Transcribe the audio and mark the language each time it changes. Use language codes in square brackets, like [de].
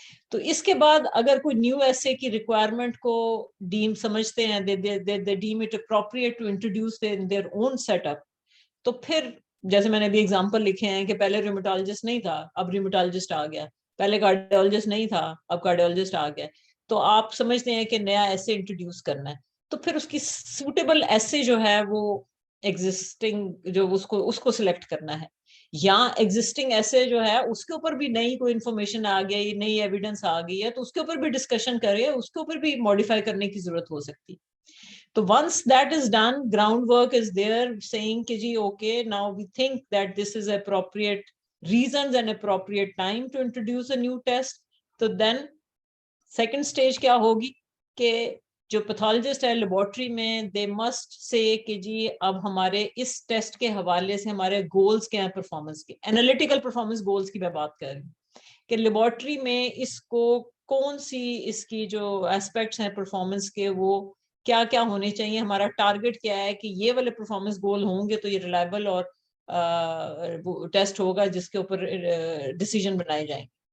[ur] تو اس کے بعد اگر کوئی نیو ایسے کی ریکوائرمنٹ کو ڈیم سمجھتے ہیں, [en] they deem it appropriate to introduce in their own setup, [ur] تو پھر جیسے میں نے بھی ایگزامپل لکھے ہیں کہ پہلے ریمیٹالوجسٹ نہیں تھا, اب ریمیٹالوجسٹ آ گیا, پہلے کارڈیولوجسٹ نہیں تھا, اب کارڈیولوجسٹ آ گیا, تو آپ سمجھتے ہیں کہ نیا ایسے انٹروڈیوس کرنا ہے, تو پھر اس کی سوٹیبل ایسے جو ہے وہ ایگزسٹنگ جو اس کو سلیکٹ کرنا ہے, یا ایگزسٹنگ ایسے جو ہے اس کے اوپر بھی نئی کوئی انفارمیشن آ گئی, نئی ایویڈنس آ گئی ہے, تو اس کے اوپر بھی ڈسکشن کرے, اس کے اوپر بھی ماڈیفائی کرنے کی ضرورت ہو سکتی. [en] تو once that is done, ground work is there saying کہ جی okay, now we think that this is appropriate reasons and appropriate time to introduce a new test. [ur] تو [en] then second stage [ur] کیا ہوگی کہ جو پیتھولوجسٹ ہے لیبورٹری میں, [en] they must say [ur] کہ جی اب ہمارے اس ٹیسٹ کے حوالے سے ہمارے گولز کیا ہیں پرفارمنس کے, انالیٹیکل پرفارمنس گولز کی میں بات کر رہی ہوں کہ لیبورٹری میں اس کو کون سی اس کی جو ایسپیکٹس ہیں پرفارمنس کے وہ کیا کیا ہونے چاہیے, ہمارا ٹارگٹ کیا ہے کہ یہ والے پرفارمنس گول ہوں گے تو یہ ریلائبل اور ٹیسٹ ہوگا جس کے اوپر ڈیسیژن بنائے جائیں.